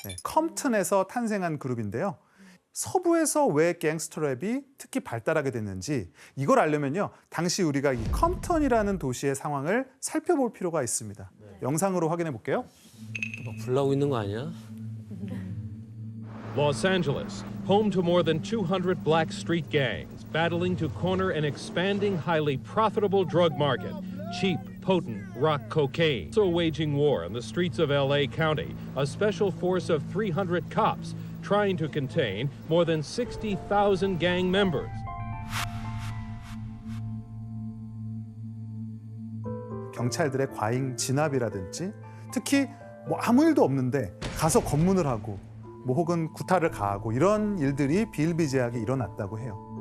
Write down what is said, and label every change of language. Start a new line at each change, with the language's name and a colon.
Korean: 컴튼에서 탄생한 그룹인데요. 서부에서 왜 갱스터 랩이 특히 발달하게 됐는지 이걸 알려면요. 당시 우리가 이 컴튼이라는 도시의 상황을 살펴볼 필요가 있습니다. 영상으로 확인해 볼게요. 막 불나고 있는 거 아니야?
English: Los Angeles, home to more than 200 black street gangs, battling to corner an expanding, highly profitable drug market. Cheap, potent rock cocaine. Also waging war on the streets of LA County, a special force of 300 cops trying to contain more than 60,000 gang members.
Korean: 경찰들의 과잉 진압이라든지 특히 뭐 아무 일도 없는데 가서 검문을 하고 뭐 혹은 구타를 가하고 이런 일들이 비일비재하게 일어났다고 해요.